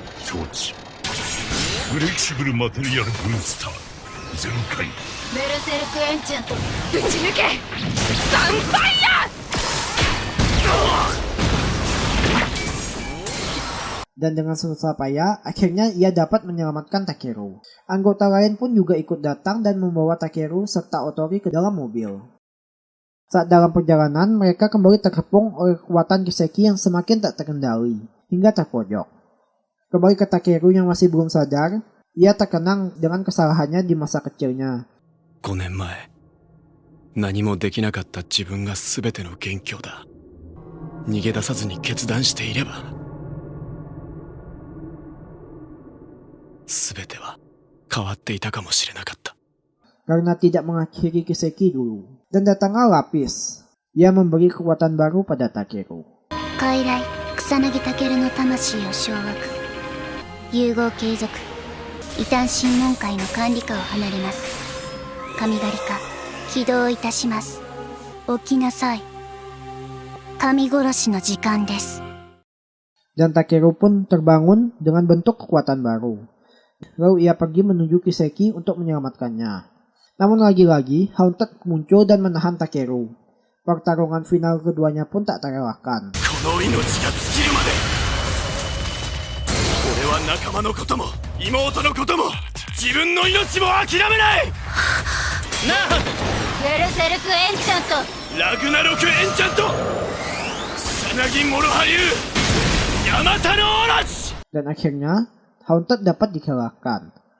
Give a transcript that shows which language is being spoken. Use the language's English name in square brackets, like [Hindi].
[Japanese] 装置フレキシブルマテリアルブースター全開。ベルセルクエンチャント。ぶち抜けサンファイヤー。 [Indonesian] Dan dengan susah payah, akhirnya ia dapat menyelamatkan Takeru. Anggota lain pun juga ikut datang dan membawa Takeru serta Otori ke dalam mobil. Saat dalam perjalanan, mereka kembali terkepung oleh kekuatan Kiseki yang semakin tak terkendali, hingga terpojok. Kembali ke Takeru yang masih belum sadar, ia terkenang dengan kesalahannya di masa kecilnya. [Japanese] 5年前、何もできなかった自分が全ての元凶だ。逃げ出さずに決断していれば、全ては変わっていたかもしれなかった。 [Indonesian] Karena tidak mengakhiri Kiseki dulu. Dan datanglah Lapis. Ia memberi kekuatan baru pada Takeru. [Japanese] 傀儡草薙健の魂を掌握。融合継続。異端審問会の管理下を離れます。神狩り化起動いたします。起きなさい。神殺しの時間です。 [Indonesian] Dan Takeru pun terbangun dengan bentuk kekuatan baru. Lalu ia pergi menuju Kiseki untuk menyelamatkannya. Namun lagi-lagi, Haunted muncul dan menahan Takeru. Pertarungan final keduanya pun tak terelakkan. [Japanese] この命が尽きるまで、俺は仲間のことも妹のことも自分の命も諦めない。なあ、ベルセルクエンチャント。ラグナロクエンチャント、草薙モロハ流、ヤマタノオロチ。 [Indonesian] Dan akhirnya, Haunted dapat dikalahkan.